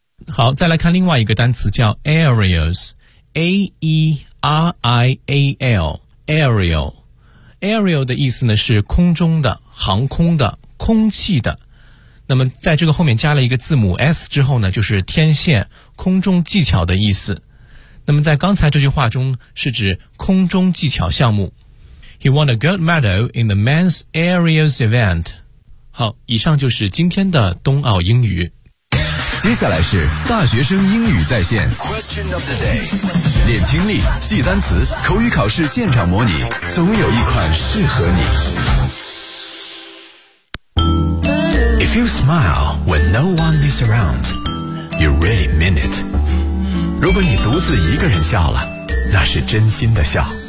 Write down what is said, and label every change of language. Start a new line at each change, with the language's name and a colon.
Chinese: 好，再来看另外一个单词叫 aerials， A-E-R-I-A-L aerial。 Aerial 的意思呢是空中的、航空的、空气的。那么在这个后面加了一个字母 S 之后呢，就是天线、空中技巧的意思。那么在刚才这句话中是指空中技巧项目。
English: He won a gold medal in the men's aerials event.
Chinese: 好，以上就是今天的冬奥英语。接下来是大学生英语在线
English: Question of the day，
Chinese: 练听力，记单词，口语考试现场模拟，总有一款适合你。
English: If you smile when no one is around, you really mean it.
Chinese: 如果你独自一个人笑了，那是真心的笑。